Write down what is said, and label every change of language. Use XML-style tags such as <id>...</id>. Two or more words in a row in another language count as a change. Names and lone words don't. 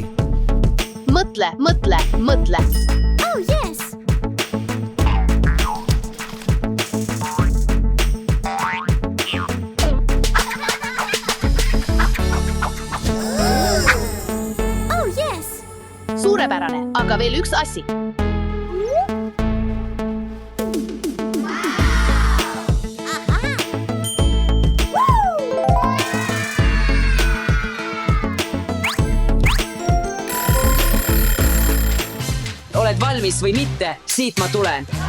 <et>Mõtle, mõtle, mõtle.</et> <en>Oh yes. Oh yes.</en> <et>Suurepärane, aga veel üks asi. Oled valmis või mitte, siit ma tulen.</et>